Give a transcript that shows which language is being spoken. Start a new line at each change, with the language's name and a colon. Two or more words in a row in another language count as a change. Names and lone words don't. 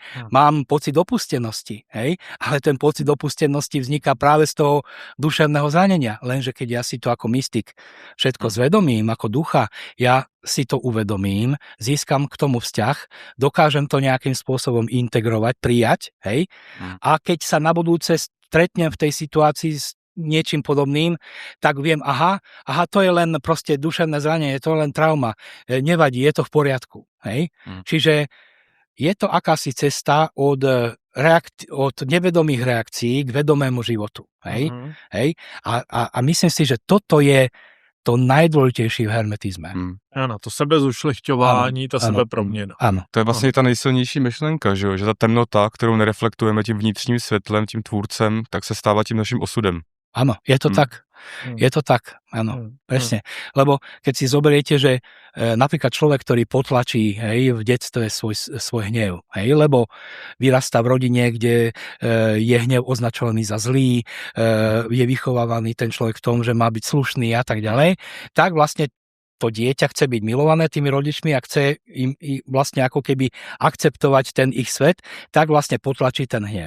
Slovak: Mám pocit opustenosti, hej, ale ten pocit opustenosti vzniká práve z toho duševného zranenia, lenže keď ja si to ako mystik všetko zvedomím, ako ducha, ja si to uvedomím, získam k tomu vzťah, dokážem to nejakým spôsobom integrovať, prijať, hej, a keď sa na budúce stretnem v tej situácii s niečím podobným, tak viem, aha, to je len proste duševné zranenie, to je len trauma, nevadí, je to v poriadku, hej. Čiže je to akási cesta od nevedomých reakcií k vedomému životu, hej, hej, a myslím si, že toto to najdôležitejší v hermetizme.
Czech: Ano, to sebezušlechťování, ta sebeproměna. Ano. To je vlastně ta nejsilnější myšlenka, že ta temnota, kterou nereflektujeme tím vnitřním světlem, tím tvůrcem, tak se stává tím naším osudem.
Slovak: Áno, je to tak. Je to tak, áno, presne. Lebo keď si zoberiete, že napríklad človek, ktorý potlačí v detstve svoj hnev, lebo vyrastá v rodine, kde je hnev označovaný za zlý, je vychovávaný ten človek v tom, že má byť slušný a tak ďalej, tak vlastne to dieťa chce byť milované tými rodičmi a chce im vlastne ako keby akceptovať ten ich svet, tak vlastne potlačí ten hnev.